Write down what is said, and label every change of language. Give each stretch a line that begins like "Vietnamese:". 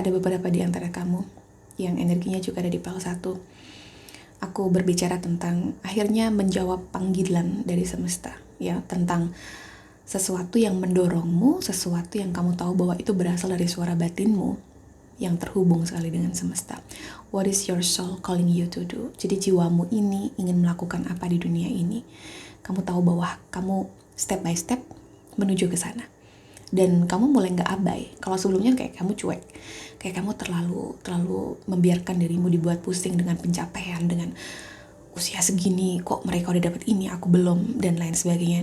Indonesian: Ada beberapa di antara kamu yang energinya juga ada di pile 1. Aku berbicara tentang akhirnya menjawab panggilan dari semesta, ya, tentang sesuatu yang mendorongmu, sesuatu yang kamu tahu bahwa itu berasal dari suara batinmu yang terhubung sekali dengan semesta.
English: What is your soul calling you to do?
Indonesian: Jadi jiwamu ini ingin melakukan apa di dunia ini? Kamu tahu bahwa kamu
English: step by step
Indonesian: menuju ke sana. Dan kamu mulai gak abai. Kalau sebelumnya kayak kamu cuek, kayak kamu terlalu membiarkan dirimu dibuat pusing dengan pencapaian, dengan usia segini kok mereka udah dapat ini, aku belum, dan lain sebagainya.